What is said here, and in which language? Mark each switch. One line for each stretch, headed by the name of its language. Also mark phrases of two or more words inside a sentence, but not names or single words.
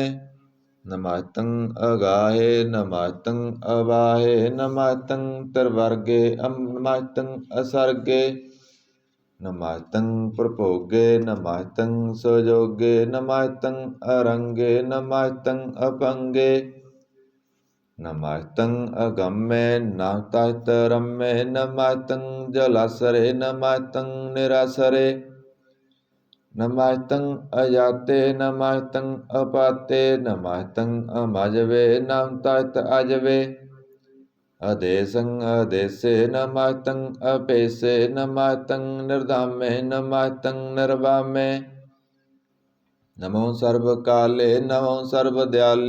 Braj: ਨਮਸਤੰ ਅਗਾਹੇ ਨਮਸਤੰ ਅਵਾਹੇ। ਨਮਸਤੰ ਤਿਰਵਰਗੇ ਨਮਸਤੰ ਅਸਰਗੇ। ਨਮਸਤੰ ਪ੍ਰਭੋਗੇ ਨਮਸਤੰ ਸੁਜੋਗੇ। ਨਮਸਤੰ ਅਰੰਗੇ ਨਮਸਤੰ ਅਪੰਗੇ। नमस्तं अगम्ये नमस्तस्त रम्ये नमस्तं जलासरे नमस्तं निरासरे नमस्तं अजाते नमस्तं अपाते नमस्तं अमजवे नमस्तस्त अजवे अदेशं अदेशे नमस्तं अपेशे नमस्तं निर्धामे नमस्तं निर्वामे नमो सर्वकाले नमो सर्वदयाले